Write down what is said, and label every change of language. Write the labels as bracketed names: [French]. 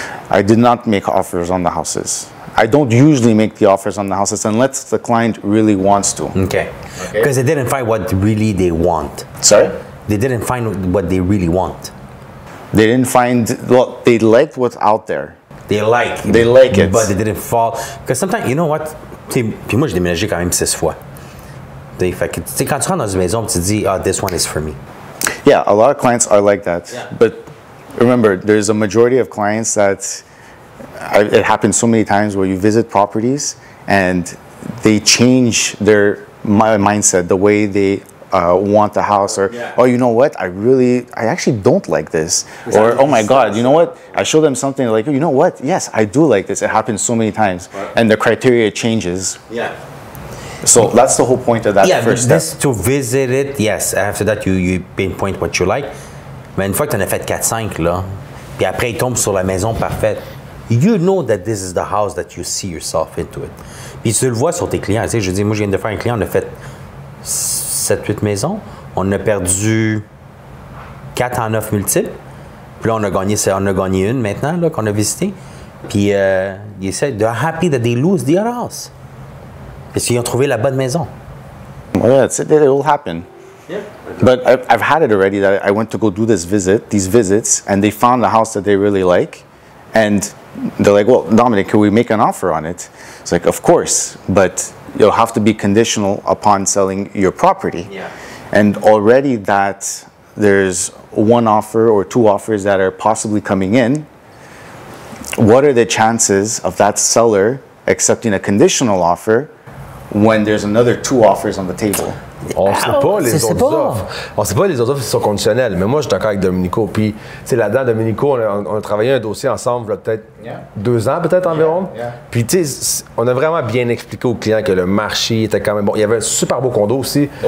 [English] I did not make offers on the houses. I don't usually make the offers on the houses unless the client really wants to. Okay. Because they didn't find what really they want. Sorry? They didn't find what they really want. They didn't find, well, they liked what's out there. They like it. But they didn't fall. Because sometimes, you know what? [French] Puis moi, j'ai déménagé quand même 6 fois. Fait que, quand tu rentres dans une maison, tu te dis, [English] this one is for me. Yeah, a lot of clients are like that. Yeah. But remember, there's a majority of clients that, it happens so many times where you visit properties and they change their mindset, the way they want the house, or oh, you know what, I actually don't like this, or oh my God, you know what, I show them something like, you know what, yes, I do like this. It happens so many times, and the criteria changes. Yeah. So that's the whole point of that first step. This to visit it, yes. After that, you pinpoint what you like. [French] Mais une fois que tu en as fait 4-5 là, puis après il tombe sur la maison parfaite, [English] you know that this is the house that you see yourself into it. [French] Puis tu le vois sur tes clients. Tu sais, je dis, moi je viens de faire un client, on a fait 7-8 maisons. On a perdu 4 en 9 multiples. Puis là, on a gagné une maintenant là, qu'on a visité. Puis ils [English] said they're happy that they lose the other house. [French] Parce qu'ils ont trouvé la bonne maison. [English] Well, yeah, it will happen. Yeah. But I've had it already that I went to go do these visits, and they found a house that they really like. And they're like, well, Dominic, can we make an offer on it? It's like, of course, but you'll have to be conditional upon selling your property. Yeah. And already that there's 1 offer or 2 offers that are possibly coming in. What are the chances of that seller accepting a conditional offer when there's another 2 offers on the table? [French] On ne sait pas les autres offres. On ne sait pas les autres offres qui sont conditionnelles. Mais moi, je suis d'accord avec Domenico. Puis, tu sais, là-dedans, Domenico, on a travaillé un dossier ensemble, peut-être 2 ans, peut-être environ. Puis, tu sais, on a vraiment bien expliqué aux clients que le marché était quand même bon. Il y avait un super beau condo aussi.